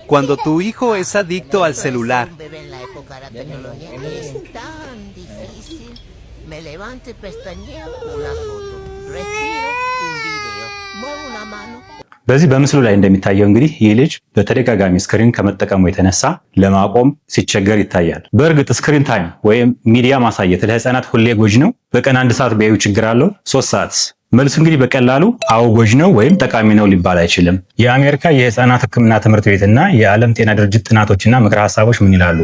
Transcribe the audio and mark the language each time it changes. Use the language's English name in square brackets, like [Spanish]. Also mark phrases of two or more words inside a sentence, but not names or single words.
[Spanish] Cuando tu hijo es adicto al celular. Un bebé en la época de la tecnología es tan difícil. Me levanto y pestañeo una foto, respiro un video, muevo una mano. [Amharic] በዚህ በምስሉ ላይ እንደሚታየው እንግዲህ ይህ ልጅ በተደጋጋሚ ስክሪን ከመጠቀሙ የተነሳ ለማቆም ሲቸገር ይታያል። በእርግጥ [English] screen time [Amharic] ወይም ሚዲያ ማሳየት ለህፃናት ሁሌ ጎጂ ነው? በቀን 1 ሰዓት ቢያዩ ችግር አለው? 3 ሰዓትስ? መልሱ እንግዲህ በቀላሉ አዎ ጎጂ ነው ወይም ጠቃሚ ነው ሊባል አይችልም። የአሜሪካ የህፃናት ህክምና ትምህርት ቤትና የዓለም ጤና ድርጅት ጥናቶችና ምክረ ሀሳቦች ምን ይላሉ?